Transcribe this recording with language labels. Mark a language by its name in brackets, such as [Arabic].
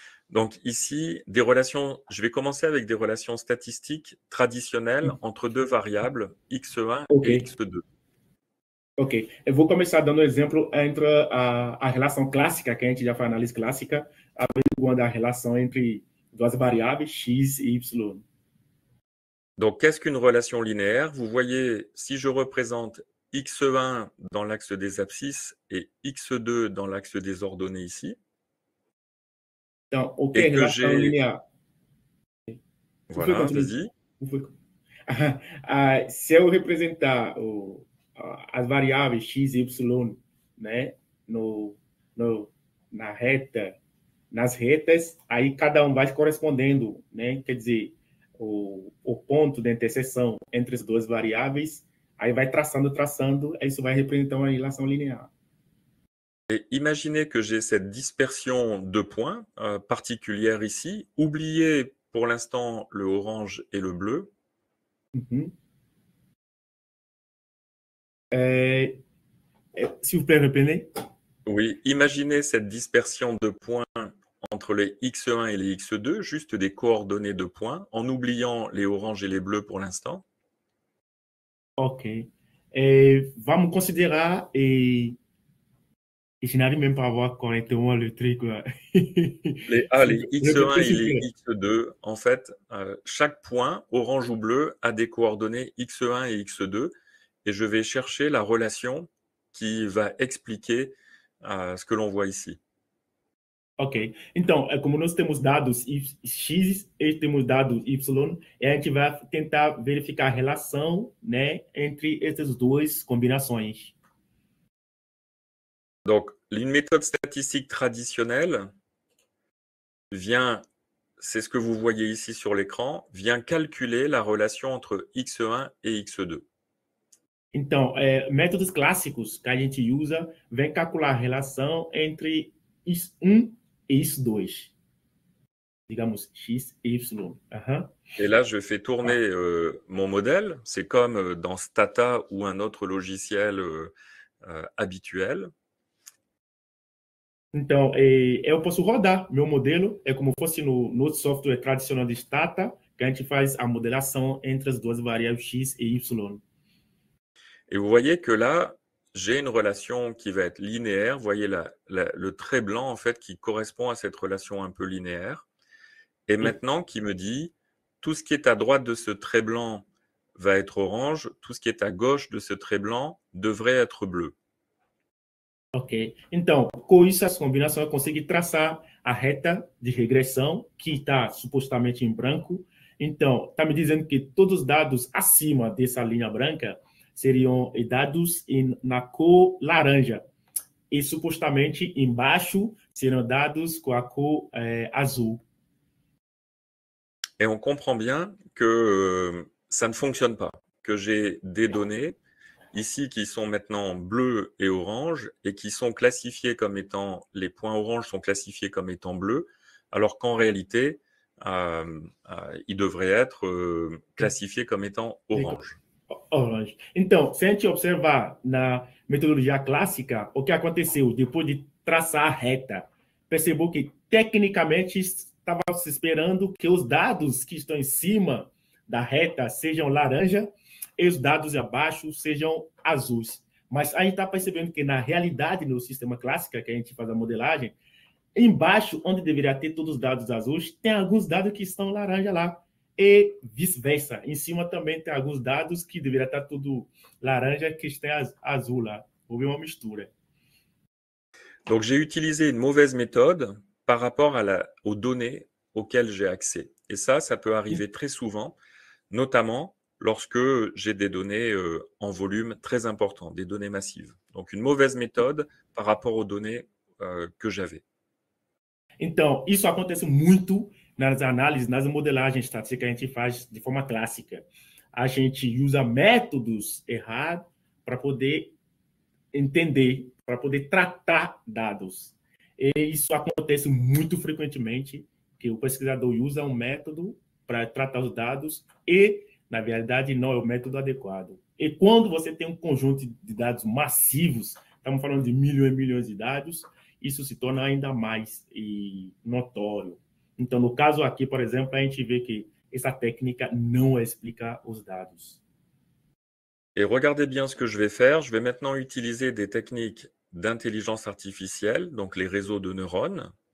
[French] donc ici, des relations, je vais commencer avec des relations statistiques traditionnelles entre deux variables, x1 et x2. Ok. [Portuguese] Eu vou começar dando exemplo entre a relação clássica, que a gente já faz análise clássica, averiguando a relação entre duas variáveis, x e y. [French] Donc, qu'est-ce qu'une relation linéaire? Vous voyez, si je représente x1 dans l'axe des abscisses et x2 dans l'axe des ordonnées ici, [Portuguese] Então, o que é [French] et que [Portuguese] relação [French] j'ai... [Portuguese] linear? Por favor, [French] Voilà, continue. vas-y. [Portuguese] Por favor. Se eu representar as variáveis x e y, né, no, na reta, nas retas, aí cada um vai correspondendo, né? Quer dizer, o ponto de interseção entre as duas variáveis, aí vai traçando, aí isso vai representar uma relação linear. [French] Et imaginez que j'ai cette dispersion de points particulière ici. Oubliez pour l'instant le orange et le bleu. Uhum. S'il vous plaît, répétez. Oui, imaginez cette dispersion de points entre les x1 et les x2, juste des coordonnées de points, en oubliant les oranges et les bleus pour l'instant. Ok. [Portuguese] Vamos considerar, [French] et je n'arrive même pas à voir correctement le truc. Les x1 et les x2, en fait, chaque point, orange ou bleu, a des coordonnées x1 et x2, et je vais chercher la relation qui va expliquer ce que l'on voit ici. Ok. [Portuguese] Então, como nós temos dados x e temos dados y, a gente vai tentar verificar a relação, né, entre essas duas combinações. [French] Donc, une méthode statistique traditionnelle vient, c'est ce que vous voyez ici sur l'écran, vient calculer la relation entre x1 et x2. [Portuguese] Então, métodos clássicos que a gente usa vem calcular a relação entre x1 et x2. Digamos, x et y. [French] Et là, je fais tourner mon modèle. C'est comme dans Stata ou un autre logiciel habituel. [Portuguese] Então, eu posso rodar meu modelo, como fosse no software tradicional de Stata, que a gente faz a modelação entre as duas variáveis x et y. [French] Et vous voyez que là, j'ai une relation qui va être linéaire. Vous voyez le trait blanc, en fait, qui correspond à cette relation un peu linéaire. Et maintenant, qui me dit, tout ce qui est à droite de ce trait blanc va être orange, tout ce qui est à gauche de ce trait blanc devrait être bleu. Ok. [Portuguese] Então, com isso, essa combinação, eu consigo traçar a reta de regressão, que está supostamente em branco. Então, está me dizendo que todos os dados acima dessa linha branca seriam dados na cor laranja. E, supostamente, embaixo serão dados com a cor azul. [French] Et on comprend bien que ça ne fonctionne pas, que j'ai des données ici qui sont maintenant bleus et orange et qui sont classifiés comme étant, les points orange sont classifiés comme étant bleus, alors qu'en réalité, ils devraient être classifiés comme étant orange. Orange. [Portuguese] Então, se a gente observar na metodologia clássica, o que aconteceu depois de traçar a reta, percebeu que tecnicamente estava se esperando que os dados que estão em cima da reta sejam laranja e os dados abaixo sejam azuis. Mas a gente está percebendo que, na realidade, no sistema clássico, que a gente faz a modelagem, embaixo, onde deveria ter todos os dados azuis, tem alguns dados que estão laranja lá. E vice-versa. Em cima também tem alguns dados que deveria estar tudo laranja, que está azul lá. Houve uma mistura. [French] Donc, j'ai utilisé une mauvaise méthode par rapport aux données auxquelles j'ai accès. Et ça peut arriver très souvent, notamment lorsque j'ai des données en volume très important, des données massives. Donc, une mauvaise méthode par rapport aux données que j'avais. [Portuguese] Então, isso acontece muito nas análises, nas modelagens estatísticas que a gente faz de forma clássica. A gente usa métodos errados para poder entender, para poder tratar dados. E isso acontece muito frequentemente, que o pesquisador usa um método para tratar os dados e, na verdade, não é o método adequado. E quando você tem um conjunto de dados massivos, estamos falando de milhões e milhões de dados, isso se torna ainda mais notório. Então, no caso aqui, por exemplo, a gente vê que essa técnica não explica os dados. [French] Et regardez bien ce que je vais faire. Je vais maintenant utiliser des techniques d'intelligence artificielle, donc les réseaux de neurones.